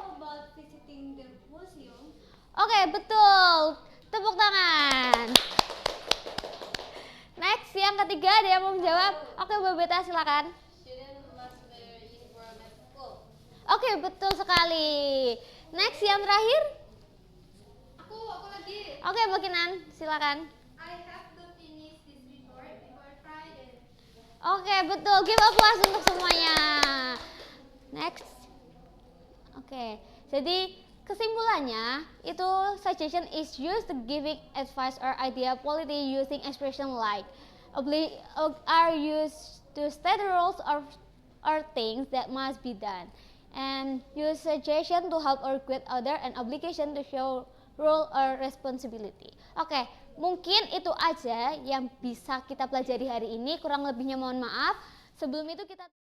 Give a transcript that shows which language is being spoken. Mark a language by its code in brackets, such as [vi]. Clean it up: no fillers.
[en] about visiting the museum? [id] Oke, betul. Tepuk tangan. Next, yang ketiga ada yang mau menjawab? Oke, Mbak Beta silakan. Oke, betul sekali. Next, yang terakhir? Aku lagi. Oke, Mbak Kinan, silakan. [en] I have to finish this report before Friday. [id] Oke, betul. [en] Give applause [id] untuk semuanya. [en] Next. [id] Oke, jadi kesimpulannya itu [en] suggestion is used to giving advice or idea quality using expression like are used to state rules or things that must be done, and use suggestion to help or guide other, and obligation to show role or responsibility. [id] Oke, mungkin itu aja yang bisa kita pelajari hari ini. Kurang lebihnya mohon maaf. Sebelum itu kita